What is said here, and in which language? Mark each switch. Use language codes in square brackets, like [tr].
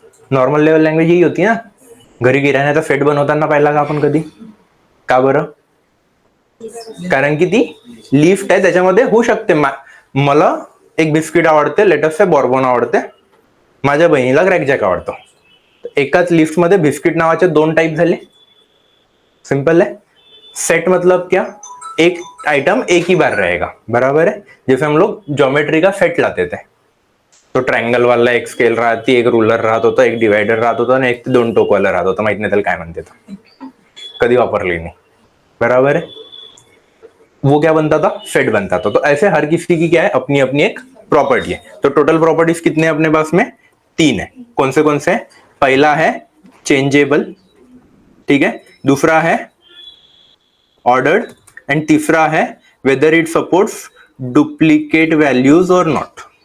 [mr] Normal level language ही होती ना, घरी किराण्याचा सेट बनवताना पाहिला का आपण कधी, का बरं, कारण की ती लिस्ट आहे, त्याच्यामध्ये होऊ शकते मला एक बिस्किट आवडते, [en] let's say [mr] बॉर्बन आवडते, माझ्या बहिणीला क्रॅकजॅक आवडतो, एकाच लिस्ट मध्ये बिस्किट नावाचे 2 टाइप झाले। [hi] सिंपल है। सेट मतलब क्या, एक आइटम एक ही बार रहेगा, बराबर है। जैसे हम लोग ज्योमेट्री का सेट लाते थे, [mr] तो ट्रायंगल वाला एक स्केल राहती, एक रूलर राहत होता, एक डिवाइडर राहत होता आणि एक 2 टोकवाला राहत होता, माहित नाही त्याला काय म्हणते, कधी वापरली नहीं, [hi] बराबर है। वो क्या बनता था, सेट बनता था। तो ऐसे हर किसी की क्या है, अपनी अपनी एक प्रॉपर्टी है। तो टोटल प्रॉपर्टीज कितने हैं अपने पास में, 3 है। कौन से, पहला है चेंजेबल, ठीक है, दूसरा है ऑर्डर्ड, एंड तीसरा है [en] Whether it supports duplicate values और not.